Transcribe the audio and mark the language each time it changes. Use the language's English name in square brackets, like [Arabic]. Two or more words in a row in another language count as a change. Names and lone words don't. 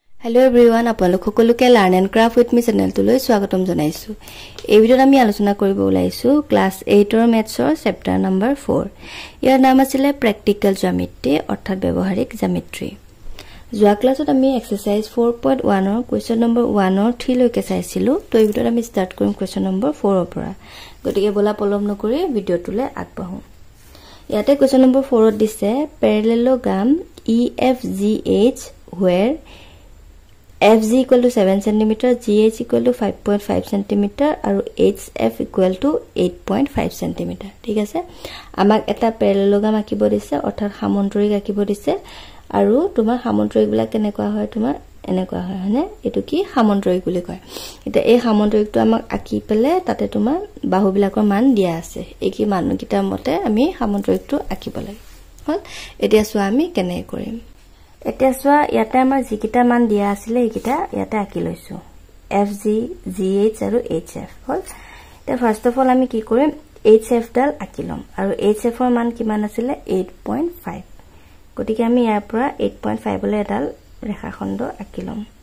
[English] Hello everyone, [Assamese] আপোনালোক সকলোকে Learn and Craft with me channel লৈ স্বাগতম জনাইছো। এই ভিডিঅত আমি আলোচনা কৰিব ওলাইছো ক্লাস 8 ৰ মেথছৰ চেপ্টাৰ নম্বৰ 4। ইয়াৰ নাম আছিল প্ৰেক্টিকেল জ্যামিতি অৰ্থাৎ ব্যৱহাৰিক জ্যামিতি। যোৱা ক্লাছত আমি এক্সাৰসাইজ 4.1 ৰ কোৱেশ্চন নম্বৰ 1 ৰ 3 লৈকে চাইছিলো। তো এই ভিডিঅত আমি ষ্টাৰ্ট কৰিম কোৱেশ্চন নম্বৰ 4 ৰ পৰা। গতিকে বলা পলম নকৰি ভিডিঅটোলৈ আগবাঢ়ো। ইয়াতে কোৱেশ্চন নম্বৰ 4 ত দিছে [English] parallelogram EFGH where FG equal to 7 cm, GH equal to 5.5 cm, and HF equal to 8.5 cm. [Assamese] ঠিক আছে আমাক এটা প্যাৰালেলোগ্ৰাম আঁকিব দিছে অৰ্থাৎ সামন্তৰিক আঁকিব দিছে আৰু তোমাৰ সামন্তৰিক বিলাক কেনেকুৱা হয় তোমাৰ এনেকুৱা হয় হয়নে এটো কি সামন্তৰিক বুলি কয় এটা এই সামন্তৰিকটো আমাক আঁকি পেলে তাতে তোমাৰ বাহু বিলাকৰ মান দিয়া আছে এই কি মানকিটাৰ মতে আমি সামন্তৰিকটো আঁকিব লাগে হল এতিয়া চোৱা আমি কেনে কৰিম এতিয়া সোয়া ইয়াতে আমাৰ যিকিটা মান দিয়া আছিল এইকিটা ইয়াতে আঁকি লৈছো FG GH আৰু HF হল তে ফাৰ্স্ট অফ অল আমি কি কৰিম HF ডাল আঁকি লম আৰু HF ৰ মান কিমান আছিল 8.5 গতিকে আমি ইয়াৰ পৰা 8.5 লৈ এডাল ৰেখাখণ্ড আঁকি লম